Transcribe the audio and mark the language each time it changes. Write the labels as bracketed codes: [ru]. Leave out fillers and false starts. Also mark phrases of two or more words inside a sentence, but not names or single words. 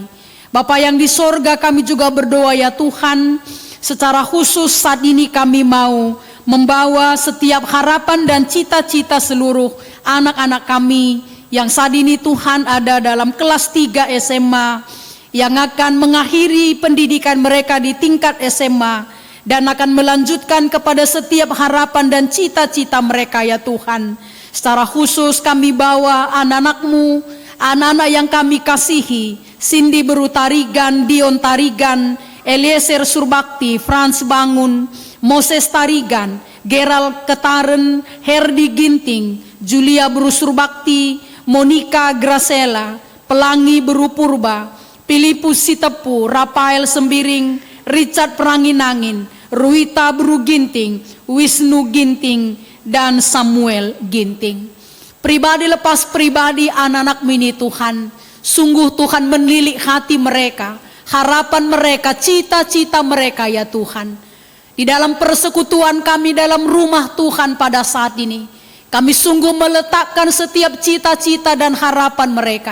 [id] Bapa yang di sorga, kami juga berdoa ya Tuhan, secara khusus saat ini kami mau membawa setiap harapan dan cita-cita seluruh anak-anak kami yang saat ini Tuhan ada dalam kelas 3 SMA, yang akan mengakhiri pendidikan mereka di tingkat SMA dan akan melanjutkan kepada setiap harapan dan cita-cita mereka ya Tuhan. Secara khusus kami bawa anak-anak-Mu, anak-anak yang kami kasihi, Cindy Beru Tarigan, Dion Tarigan, Eliezer Surbakti, Frans Bangun, Moses Tarigan, Gerald Ketaren, Herdi Ginting, Julia Beru Surbakti, Monica Gracela, Pelangi Beru Purba, Filipus Sitepu, Rafael Sembiring, Richard Peranginangin, Ruita Beru Ginting, Wisnu Ginting, dan Samuel Ginting. Pribadi lepas pribadi anak-anak mini Tuhan, sungguh Tuhan menilik hati mereka, harapan mereka, cita-cita mereka ya Tuhan. Di dalam persekutuan kami dalam rumah Tuhan pada saat ini, kami sungguh meletakkan setiap cita-cita dan harapan mereka.